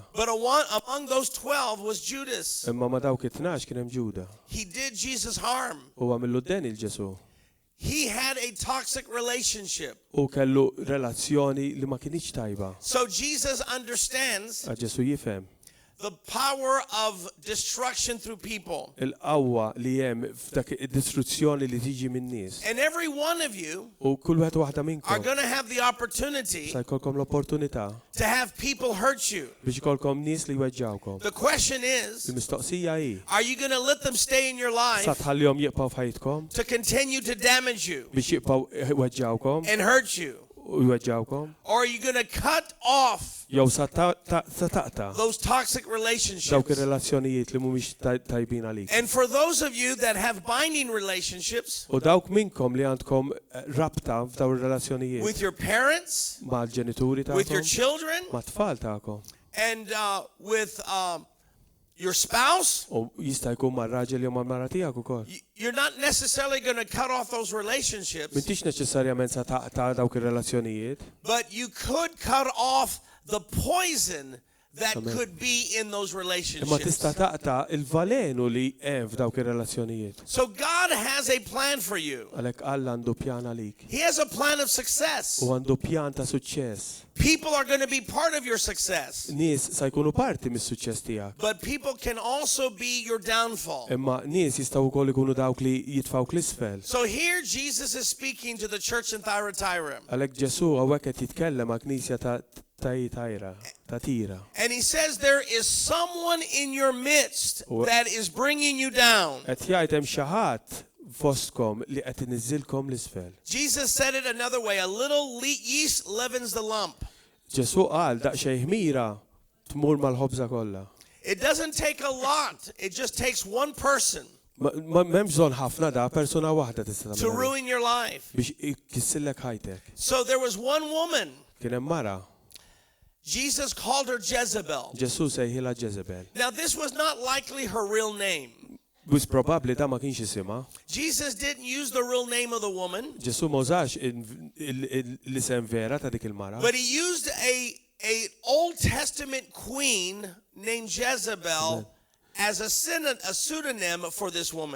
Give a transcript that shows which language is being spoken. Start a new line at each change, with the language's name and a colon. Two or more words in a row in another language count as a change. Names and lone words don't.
English: But among those 12 was Judas.
Maltese: Imma ma dawk it-12 kien hemm Ġuda.
English: He did Jesus harm.
Maltese: U għamillu deni l-Ġesu.
English: He had a toxic relationship.
Maltese: U kellu relazzjoni li ma kienx tajba.
English: So Jesus understands
Maltese: Għax Ġesu jifhem
English: the power of destruction through people.
Maltese: il-qawwa li hemm f'dak id-distruzzjoni li tiġi minn nies.
English: And every one of you
Maltese: U kull wieħed waħda
English: are
Maltese: minnkom
English: going to have the opportunity
Maltese: se jkollkom l-opportunità
English: to have people hurt you.
Maltese: biex ikolkom nies li jweġġawkom.
English: The question is,
Maltese: Il-mistoqsija hi
English: are you going to let them stay in your
Maltese: sa
English: life
Maltese: tħallihom jibqgħu f'ħajtkom
English: to continue to damage you
Maltese: biex jibqgħu jweġġawkom
English: and hurt you?
Maltese: u jweġġawkom
English: Or are you going to cut off
Maltese: jew sa taqta'
English: those toxic
Maltese: dawk
English: relationships?
Maltese: ir-relazzjonijiet li mhumiex tajbin għalik.
English: And for those of you that have binding relationships
Maltese: U dawk minnkom li għandkom rabta f'daw ir-relazzjonijiet
English: with your parents,
Maltese: mal-ġenituri
English: with your
Maltese: tagħkom,
English: children,
Maltese: mat-tfal tagħkom.
English: and with your spouse,
Maltese: U jista' jkun mar-raġel jew mal-mara tiegħek ukoll.
English: you're not necessarily going to cut off those relationships,
Maltese: M'intix neċessarjament sa taqta' dawk ir-relazzjonijiet,
English: but you could cut off the poison that Amen. could be in those
Maltese: imma
English: relationships.
Maltese: tista' taqta' il-valenu li hemm f'dawk ir-relazzjonijiet.
English: So God has a plan for you.
Maltese: Għalhekk Alla għandu pjan għalik.
English: He has a plan of success.
Maltese: U għandu pjan ta' suċċess.
English: People are going to be part of your success,
Maltese: Nies sa jkunu parti mis-suċċess tiegħek.
English: but people can also be your downfall.
Maltese: Imma nies jistgħu wkoll ikunu dawk li jitfgħu l-isfel.
English: So here Jesus is speaking to the church in Thyatira.
Maltese: Għalhekk Ġesu hawnhekk qed jitkellem ma' knisja ta' Tira.
English: And he says there is someone in your midst that is bringing you down.
Maltese: Qed jgħid hemm xi ħadd fostkom li qed iniżilkom l-isfel.
English: Jesus said it another way, a little yeast leavens the lump.
Maltese: Ġesu qal daqsxejn ħmira tmur mal-ħobża kollha.
English: It doesn't take a lot. It just takes one person
Maltese: M'hemm bżonn ħafna da persuna waħda tista'
English: to
Maltese: tagħmel
English: ruin your life.
Maltese: biex ikissillek ħajtek.
English: So there was one woman.
Maltese: Kien hemm mara,
English: Jesus called her Jezebel.
Maltese: Ġesu sejħilha Jezebel.
English: Now this was not likely her real name.
Maltese: Wis probabbli da ma kienx isimha.
English: Jesus didn't use the real name of the woman,
Maltese: Ġesu ma użax l-isem vera ta' dik il-mara.
English: but he used a Old Testament queen named Jezebel as a pseudonym for this woman.